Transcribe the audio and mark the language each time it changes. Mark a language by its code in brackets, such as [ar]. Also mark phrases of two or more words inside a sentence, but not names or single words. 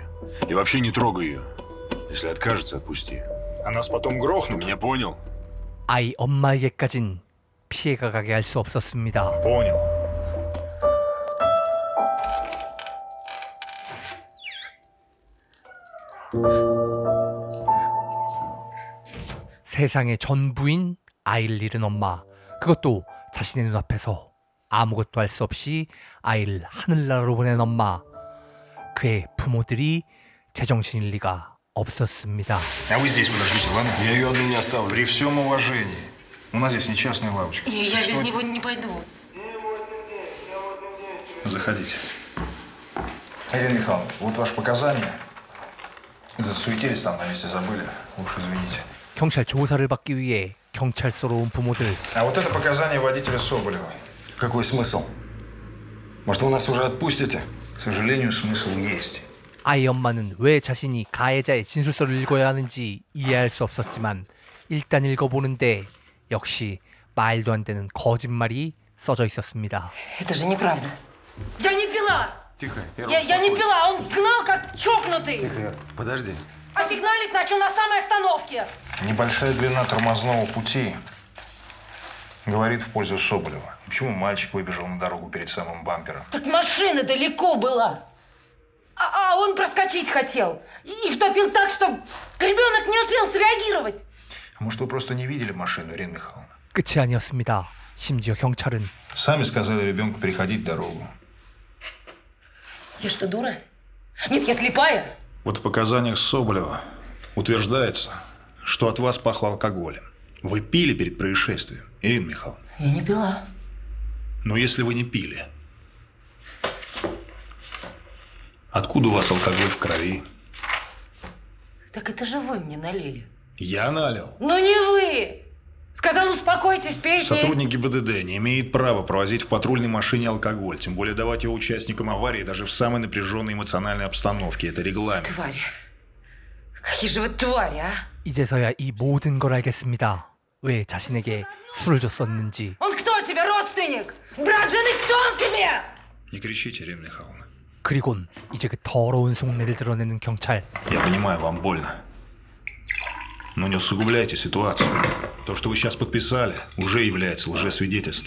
[ru] И вообще не трогай ее. Если откажется, отпусти. А нас потом грохнут? Меня понял? [ko] 아이 엄마에게까진 피해가 가게 할 수 없었습니다. [ru] Понял. [ko] 세상의 전부인 아이를 잃은 엄마. 그것도 자신의 눈앞에서 아무것도 할 수 없이 아이를 하늘나라로 보낸 엄마. 그의 부모들이 제정신일 리가 없었습니다. [ru] А вы здесь подождите, ладно? Я ее одну не оставлю. При всем уважении. У нас здесь не частная лавочка. Я Что без это? него не пойду. Заходите. Ирина Михайловна, вот ваши показания. Засуетились там, на месте забыли. Уж извините. [ko] 경찰 조사를 받기 위해 경찰서로 온 부모들. [ru] А вот это показания водителя Соболева. Какой смысл? Может, вы нас уже отпустите? К сожалению, смысл есть. [ko] 아이 엄마는 왜 자신이 가해자의 진술서를 읽어야 하는지 이해할 수 없었지만 일단 읽어보는데 역시 말도 안 되는 거짓말이 써져 있었습니다. [ru] Это же неправда. Я не пила! Тихо, Я не пила, он гнал как чокнутый! Тихо, подожди. А сигналить начал на самой остановке! Небольшая длина тормозного пути говорит в пользу Соболева. Почему мальчик выбежал на дорогу перед самым бампером? Так машина далеко была. А он проскочить хотел. И втопил так, что ребенок не успел среагировать. А может, вы просто не видели машину, Ирина Михайловна? [ko] 끝이 아니었습니다. 심지어 경찰은 [ru] Сами сказали ребенку переходить дорогу. Я что, дура? Нет, я слепая. Вот в показаниях Соболева утверждается, что от вас пахло алкоголем. Вы пили перед происшествием, Ирина Михайловна? Я не пила. Но если вы не пили, откуда у вас алкоголь в крови? Так это же вы мне налили. Я налил. Но не вы! Сказал, успокойтесь, пейте. Сотрудник ГИБДД не имеет права провозить в патрульной машине алкоголь, тем более давать его участникам аварии даже в самой напряженной эмоциональной обстановке. Это регламент. Твари. Какие же вы твари, а? [ko] 이제서야 이 모든 걸 알겠습니다. 왜 자신에게 술을 줬었는지. [ru] Он кто тебе, родственник? Брат жены, кто он тебе? Не кричите, Ирина Михайловна. [ko] 그리곤 이제 그 더러운 속내를 드러내는 경찰. [ru] Я понимаю, вам больно. Но не усугубляйте ситуацию. То, что вы сейчас подписали, уже является лжесвидетельством.